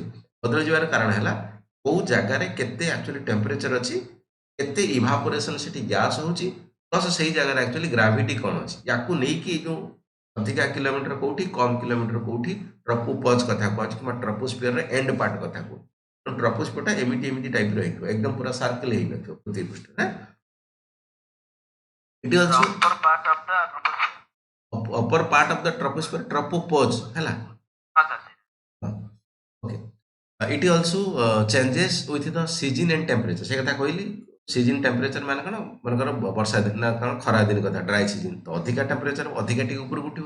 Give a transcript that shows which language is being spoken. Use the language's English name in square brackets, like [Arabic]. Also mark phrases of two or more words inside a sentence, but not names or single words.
[Odia] ବଦଳି ଯିବାର କାରଣ ହେଲା କୋଉ ଜାଗାରେ କେତେ [English] actually temperature [Odia] ଅଛି, କେତେ ଇଭାପୋରେସନ ସେଠି ଗ୍ୟାସ୍ ହଉଛି, ପ୍ଲସ୍ ସେଇ ଜାଗାରେ [English] actually gravity [Odia] କ'ଣ ଅଛି, ୟାକୁ ନେଇକି ଏଇ ଯୋଉ ଅଧିକା କିଲୋମିଟର କୋଉଠି କମ୍ କିଲୋମିଟର କୋଉଠି ଟ୍ରପୋପଜ କଥା କୁହାଯାଉଛି କିମ୍ବା ଟ୍ରପୋସ୍ଫିୟରର [English] end part [Odia] କଥା କୁହ। ଟ୍ରପୋସ୍ଫିୟରଟା ଏମିତି ଟାଇପର ହେଇଥିବ, ଏକଦମ ପୁରା ସାର୍କେଲ ହେଇନଥିବ ପୃଥିବୀ ପୃଷ୍ଠରେ। ଏଠି [English] The [Odia] ଅଛି [English] upper part of the troposphere. upper part of the troposphere tropopause ହେଲା। Sir. Okay, it also changes with the season and temperature. [Odia] ସେ କଥା କହିଲି, [English] season temperature [Odia] ମାନେ କ'ଣ, ମନେକର ବର୍ଷା ଦିନ ନା କ'ଣ ଖରା ଦିନ କଥା, [English] dry season [Odia] ତ ଅଧିକା ଟେମ୍ପରେଚର ଅଧିକା ଟିକେ ଉପରକୁ ଉଠିବ।